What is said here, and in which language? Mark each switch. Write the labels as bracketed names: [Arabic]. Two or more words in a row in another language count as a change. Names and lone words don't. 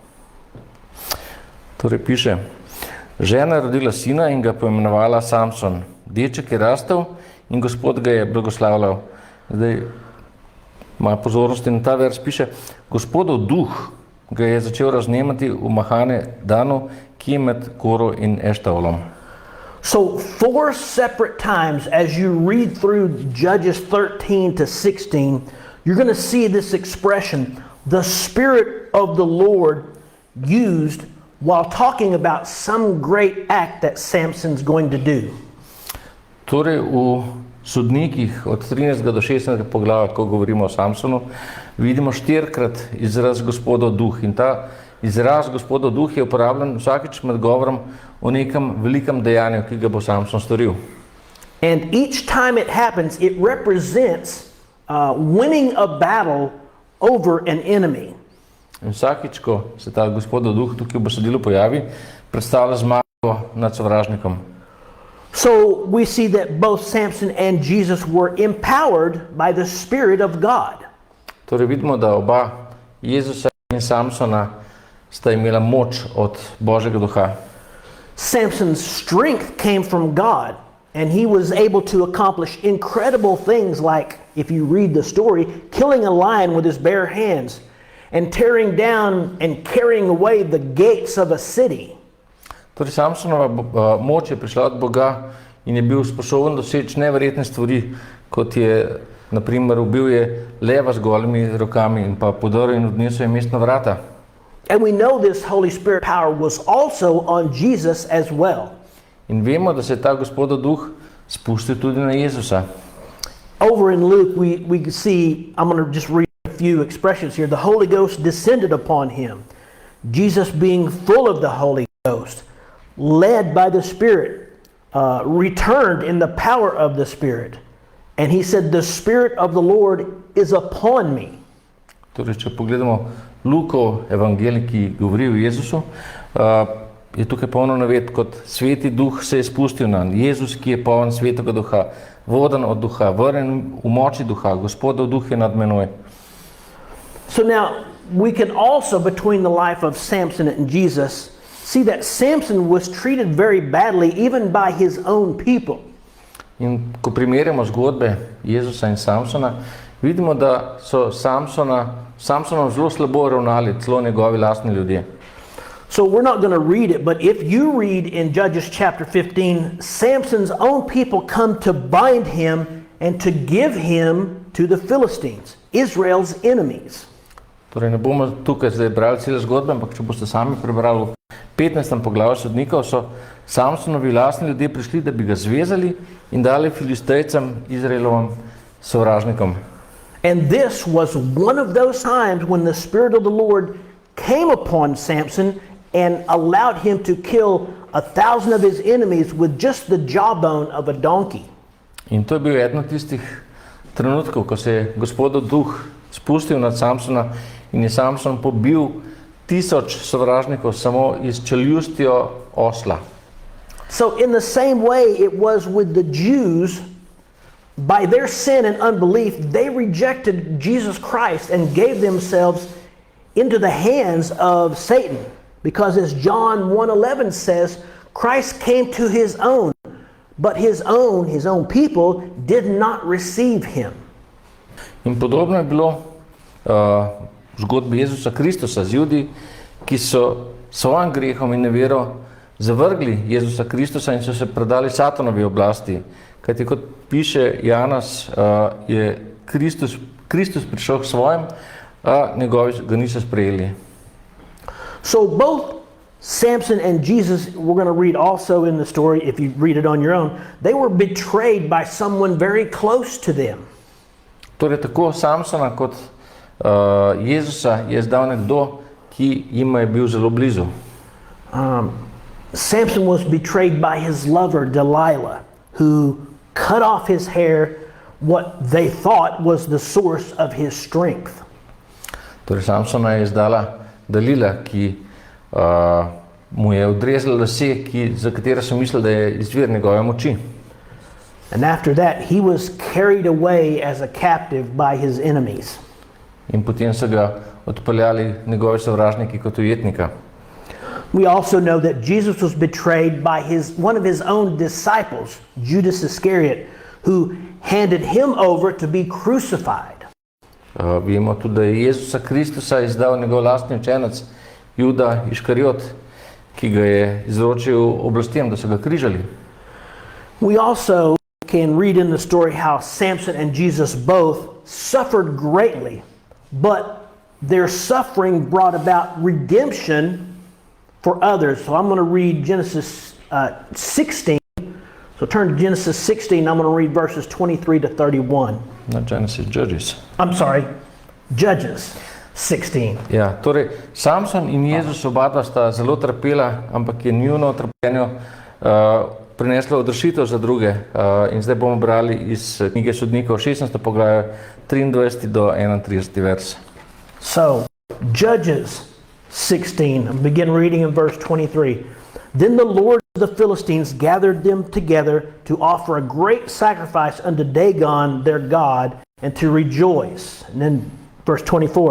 [Slovenian] Torej piše, žena je rodila sina in ga poimenovala Samson. Deček je rastel in Gospod ga je blagoslavljal. Zdaj, moja pozornost na ta vers piše, Gospodov duh ga je začel raznemati v Mahane Danu, ki je med Koro in Eštaolom. [English] So 4 separate times as you read through Judges 13 to 16, you're going to see this expression, the Spirit of the Lord used while talking about some great act that Samson's going to do. [Slovenian] Torej v sodnikih od 13. do 16. poglavja, ko govorimo o Samsonu, vidimo 4-krat izraz Gospodov duh. In ta izraz Gospodov duh je uporabljen vsakič med govorom o nekem velikem dejanju, ki ga bo Samson storil. [English] And each time it happens, it represents winning a battle over an enemy. [Slovenian] In vsakič, ko se ta Gospodov duh tukaj v besedilu pojavi, predstavlja zmago nad sovražnikom. [English] So we see that both Samson and Jesus were empowered by the Spirit of God. [Slovenian] Torej vidimo, da oba, Jezusa in Samsona, sta imela moč od Božjega duha. [English] Samson's strength came from God, and he was able to accomplish incredible things like, if you read the story, killing a lion with his bare hands and tearing down and carrying away the gates of a city. [Slovenian] Torej, Samsonova moč je prišla od Boga in je bil sposoben doseči neverjetne stvari, kot je, na primer, ubil je leva z golimi rokami in pa podrl in odnesel je mestna vrata. [English] And we know this Holy Spirit power was also on Jesus as well. [Slovenian] In vemo, da se je ta Gospodov duh spustil tudi na Jezusa. [English] Over in Luke, we see, I'm going to just read a few expressions here. The Holy Ghost descended upon him. Jesus, being full of the Holy Ghost, led by the Spirit, returned in the power of the Spirit. And he said, the Spirit of the Lord is upon me. [Slovenian] Torej, če pogledamo Lukov evangelij, ki govori o Jezusu, je tukaj polno naved, kot Sveti duh se je spustil na Jezus, ki je poln Svetega duha, voden od duha, vrnjen v moči duha, Gospodov duh je nad menoj. [English] So now, we can also, between the life of Samson and Jesus, see that Samson was treated very badly even by his own people. [Slovenian] In ko primerjamo zgodbe Jezusa in Samsona, vidimo, da so Samsonom zelo slabo ravnali celo njegovi lastni ljudje. [English] So we're not going to read it, but if you read in Judges chapter 15, Samson's own people come to bind him and to give him to the Philistines, Israel's enemies. [Slovenian] Torej ne bomo tukaj zdaj brali cele zgodbe, ampak če boste sami prebrali v 15. poglavju Sodnikov, so Samsonovi lastni ljudje prišli, da bi ga zvezali in dali Filistejcem, Izraelovim sovražnikom. [English] And this was one of those times when the Spirit of the Lord came upon Samson and allowed him to kill 1,000 of his enemies with just the jawbone of a donkey. [Slovenian] In to je bil eden od tistih trenutkov, ko se je Gospodov duh spustil nad Samsona in je Samson pobil 1000 sovražnikov samo iz čeljustjo osla. [English] So in the same way it was with the Jews, by their sin and unbelief, they rejected Jesus Christ and gave themselves into the hands of Satan. Because as John 1:11 says, Christ came to his own, but his own people did not receive him. [Slovenian] In podobno je bilo v zgodbi Jezusa Kristusa z Judi, ki so svojim grehom in nevero zavrgli Jezusa Kristusa in so se predali Satanovi oblasti. Kajti kot piše Janas, je Kristus prišel k svojim, a njegovi ga niso sprejeli. [English] So both Samson and Jesus, we're going to read also in the story, if you read it on your own, they were betrayed by someone very close to them. [Slovenian] Torej tako Samsona kot Jezusa je zdal nekdo, ki jima je bil zelo blizu. [English] Samson was betrayed by his lover Delilah, who cut off his hair, what they thought was the source of his strength. [Slovenian] Torej Samsona je izdala Dalila, ki mu je odrezala lase, za katere so mislili, da je izvir njegove moči. [English] And after that, he was carried away as a captive by his enemies. [Slovenian] In potem so ga odpeljali njegovi sovražniki kot ujetnika. [English] We also know that Jesus was betrayed by one of his own disciples, Judas Iscariot, who handed him over to be crucified. [Slovenian] Vemo tudi, da je Jezusa Kristusa izdal njegov lastni učenec, Juda Iškariot, ki ga je izročil oblastem, da so ga križali. [English] We also can read in the story how Samson and Jesus both suffered greatly, but their suffering brought about redemption for others. So I'm going to read Genesis 16. So turn to Genesis 16. I'm going to read verses 23 to 31. Not Genesis, Judges. I'm sorry, Judges 16. [Slovenian] Ja, torej Samson in Jezus oba sta zelo trpela, ampak je njuno trpljenje prineslo odrešitev za druge. In zdaj bomo brali iz knjige Sodnikov 16. poglavje 23 do 31. vers. [English] So, Judges 16, begin reading in verse 23. Then the lords of the Philistines gathered them together to offer a great sacrifice unto Dagon their god and to rejoice. And then verse 24.